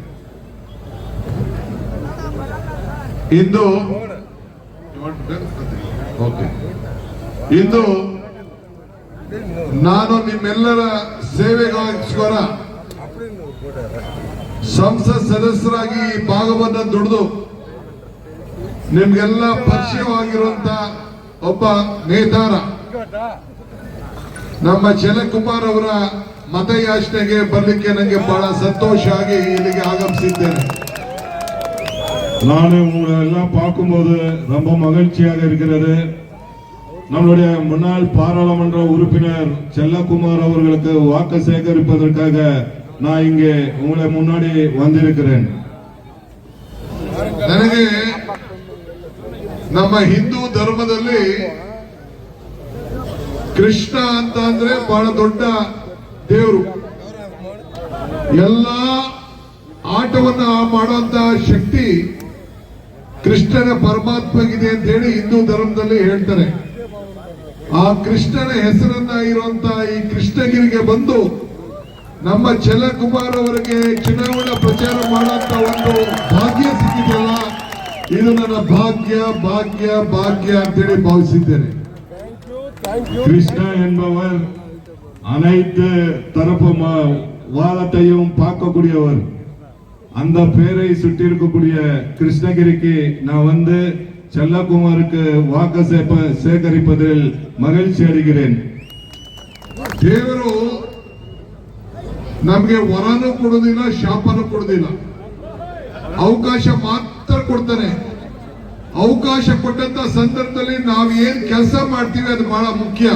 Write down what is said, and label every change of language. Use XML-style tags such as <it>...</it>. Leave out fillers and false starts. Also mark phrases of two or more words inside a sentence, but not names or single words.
<kn>ಇಂದು ನಾನು ನಿಮ್ಮೆಲ್ಲರ ಸೇವೆಗೋಸ್ಕರ ಸಂಸತ್ ಸದಸ್ಯರಾಗಿ ಭಾಗವನ್ನ ದುಡಿದು ನಿಮ್ಗೆಲ್ಲ ಪರಿಚಯವಾಗಿರುವಂತ ಒಬ್ಬ ನೇತಾರ ನಮ್ಮ ಜಲಕುಮಾರ್ ಅವರ ಮತಯಾಚನೆಗೆ ಬರ್ಲಿಕ್ಕೆ ನನಗೆ ಬಹಳ ಸಂತೋಷ ಆಗಿ ಇಲ್ಲಿಗೆ ಆಗಮಿಸಿದ್ದೇನೆ.</kn> <ta>நான் உங்களை எல்லாம் பார்க்கும்போது ரொம்ப மகிழ்ச்சியாக இருக்கிறது. நம்மளுடைய முன்னாள் பாராளுமன்ற உறுப்பினர் செல்லகுமார் அவர்களுக்கு வாக்கு சேகரிப்பதற்காக நான் இங்கே உங்களை முன்னாடி வந்திருக்கிறேன்.</ta> <kn>ನನಗೆ ನಮ್ಮ ಹಿಂದೂ ಧರ್ಮದಲ್ಲಿ ಕೃಷ್ಣ ಅಂತ ಅಂದ್ರೆ ಬಹಳ ದೊಡ್ಡ ದೇವರು, ಎಲ್ಲ ಆಟವನ್ನ ಮಾಡುವಂತ ಶಕ್ತಿ ಕೃಷ್ಣನ ಪರಮಾತ್ಮಗಿದೆ ಅಂತ ಹೇಳಿ ಹಿಂದೂ ಧರ್ಮದಲ್ಲಿ ಹೇಳ್ತಾರೆ. ಆ ಕೃಷ್ಣನ ಹೆಸರನ್ನ ಇರುವಂತ ಈ ಕೃಷ್ಣಗಿರಿಗೆ ಬಂದು ನಮ್ಮ ಚಲಕುಮಾರ್ ಅವರಿಗೆ ಚುನಾವಣಾ ಪ್ರಚಾರ ಮಾಡುವಂತ ಒಂದು ಭಾಗ್ಯ ಸಿಕ್ಕಿದೆಯಲ್ಲ, ಇದು ನನ್ನ ಭಾಗ್ಯ ಭಾಗ್ಯ ಭಾಗ್ಯ ಅಂತೇಳಿ ಭಾವಿಸಿದ್ದೇನೆ.</kn> <ta>கிருஷ்ணா என்பவர் அனைத்து தரப்பு வாதத்தையும் பார்க்கக்கூடியவர். அந்த பேரை சுட்டி இருக்கக்கூடிய கிருஷ்ணகிரிக்கு நான் வந்து செல்லகுமாருக்கு வாக்கு சேகரிப்பதில் மகிழ்ச்சி அடைகிறேன்.</ta> <kn>ದೇವರು ನಮಗೆ ವರನೂ ಕೊಡುವುದಿಲ್ಲ, ಶಾಪನೂ ಕೊಡುವುದಿಲ್ಲ, ಅವಕಾಶ ಮಾತ್ರ ಕೊಡ್ತಾನೆ. ಅವಕಾಶ ಕೊಟ್ಟಂತ ಸಂದರ್ಭದಲ್ಲಿ ನಾವು ಏನ್ ಕೆಲಸ ಮಾಡ್ತೀವಿ ಅದು ಬಹಳ ಮುಖ್ಯ.</kn>